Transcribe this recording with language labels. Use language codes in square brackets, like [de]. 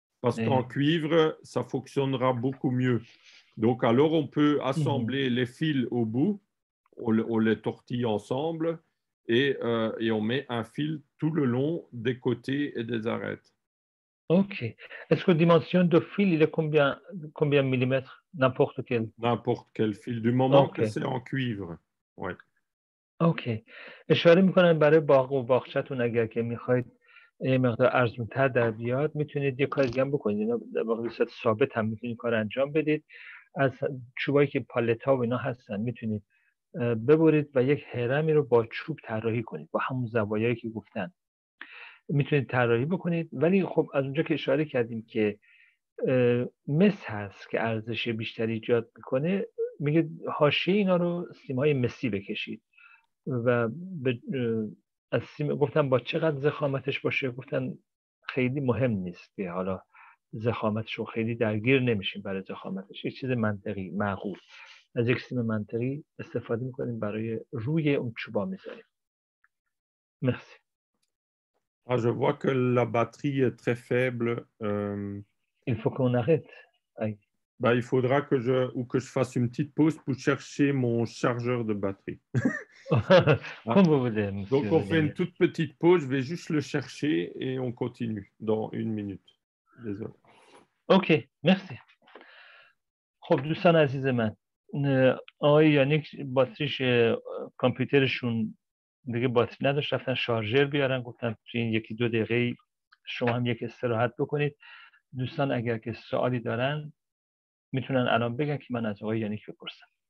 [fr] Parce qu'en cuivre, ça fonctionnera beaucoup mieux. Donc, alors, on peut assembler les fils au bout, on les tortille ensemble et on met un fil tout le long des côtés et des arêtes. Ok. Est-ce que la dimension de fil, il est combien millimètres? N'importe quel? N'importe quel fil, du moment que c'est en cuivre. Ouais. [fa] اوکی. اشاره میکنم برای باغ و باغچه‌تون اگر که میخواید یه مقدار ارزون‌تر در بیاد میتونید یه کار دیگه هم بکنید اینا در واقع به صورت ثابت هم میتونید کار انجام بدید از چوبایی که پالتا و اینا هستن میتونید ببرید و یک هرمی رو با چوب طراحی کنید با همون زوایایی که گفتن میتونید طراحی بکنید ولی خب از اونجا که اشاره کردیم که مس هست که ارزش بیشتری ایجاد میکنه میگه حاشیه اینا رو سیمای مسی بکشید و از سیم گفتن با چقدر ضخامتش باشه گفتن خیلی مهم نیست که حالا ضخامتش رو خیلی درگیر نمیشیم برای ضخامتش یک چیز منطقی معقول از یک سیم منطقی استفاده میکنیم برای روی اون چوبا میذاریم. [fr] Merci. Ah, je vois que la batterie est très faible. Il faut qu'on arrête. Bah, il faudra que je fasse une petite pause pour chercher mon chargeur de batterie. Comme vous voulez, Donc, on fait une toute petite pause. Je vais juste le chercher et on continue dans 1 minute. Désolé. Ok, merci. [fa] خب دوستان عزیز من آقای یانیک باتریش کامپیوترشون دیگه باتری نداشت رفتن شارژر بیارن گفتن توی این 1-2 دقیقه شما هم یک استراحت بکنید دوستان اگر که سوالی دارن میتونن الان بگن که من از آقای یانیک بپرسم.